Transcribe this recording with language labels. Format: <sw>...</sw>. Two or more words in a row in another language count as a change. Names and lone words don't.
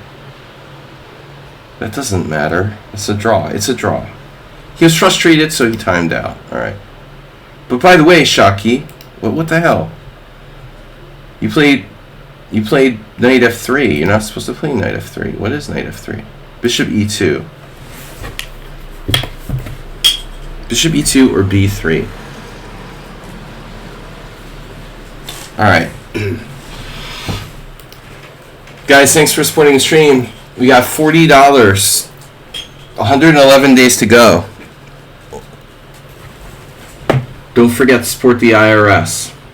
<en>That doesn't matter. It's a draw. It's a draw. He was frustrated, so he timed out. Alright. But by the way, Shaki, what the hell? You played knight f3. You're not supposed to play knight f3. What is knight f3? Bishop e2. Bishop e2 or b3. Alright. Guys, thanks for supporting the stream. We got $40. 111 days to go. Don't forget to support the IRS.</en>